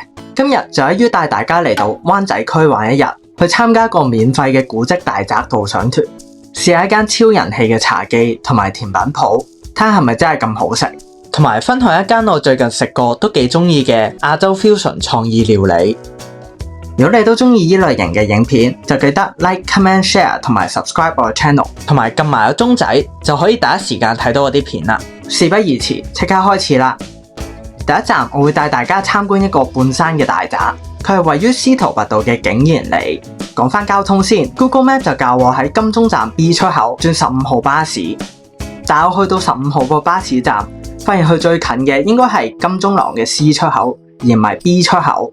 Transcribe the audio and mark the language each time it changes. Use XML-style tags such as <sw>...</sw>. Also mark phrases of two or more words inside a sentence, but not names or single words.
<yue>今日就喺於帶大家嚟到灣仔區玩一日，去參加個免費嘅古蹟大宅導賞團，試下一間超人氣嘅茶記同埋甜品鋪，睇下係咪真係咁好食，同埋分享一間我最近食過都幾鍾意嘅亞洲 fusion 創意料理。如果你都鍾意呢類型嘅影片，就記得 like、comment、share 同埋 subscribe 我嘅 channel， 同埋撳埋個鐘仔，就可以第一時間睇到我啲片啦。事不宜遲，即刻開始啦！第一站我會帶大家參觀一個半山嘅大宅，佢係位於司徒拔道嘅景賢里。講返交通先 ，Google Map 就教我喺金鐘站 B 出口轉15號巴士，但我去到15號個巴士站，發現佢最近嘅應該係金鐘廊嘅 C 出口，而唔係 B 出口。</yue>